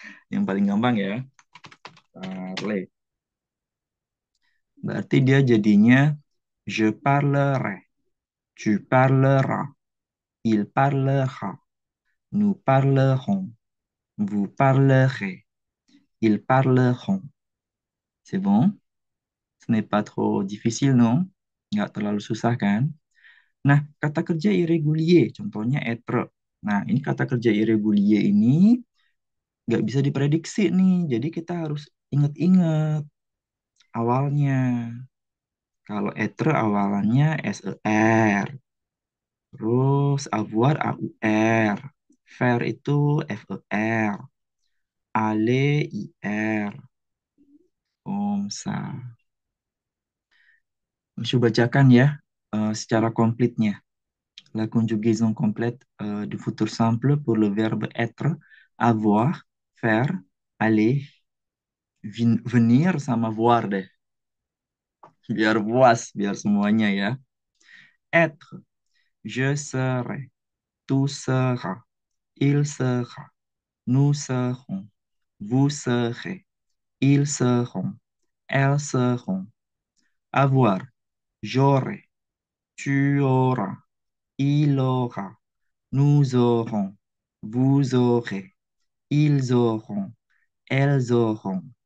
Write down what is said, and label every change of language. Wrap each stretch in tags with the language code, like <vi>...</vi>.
<id>Yang paling gampang ya,</id> <fr>parler.</fr> <id>Berarti dia jadinya</id> <fr>je parlerai, tu parleras, il parlera, nous parlerons, vous parlerez, ils parleront. C'est bon? Ce n'est pas trop difficile, non?</fr> <id>Nggak terlalu susah kan? Nah, kata kerja irregulier, contohnya être. Nah, ini kata kerja irregulier ini nggak bisa diprediksi nih. Jadi kita harus ingat-ingat awalnya. Kalau être awalannya SER. Terus avoir AUR. Faire itu FER. Aller IR. Om sa. Coba bacakan ya secara komplitnya.</id> <fr>La conjugaison complète du futur simple pour le verbe être, avoir, faire, aller, venir sama voir deh.</fr> <id>Biar puas, biar semuanya ya.</id> <fr>Être, je serai, tu seras, il sera, nous serons, vous serez, ils seront, elles seront. Avoir, j'aurai, tu auras, il aura, nous aurons, vous aurez, ils auront, elles auront.</fr>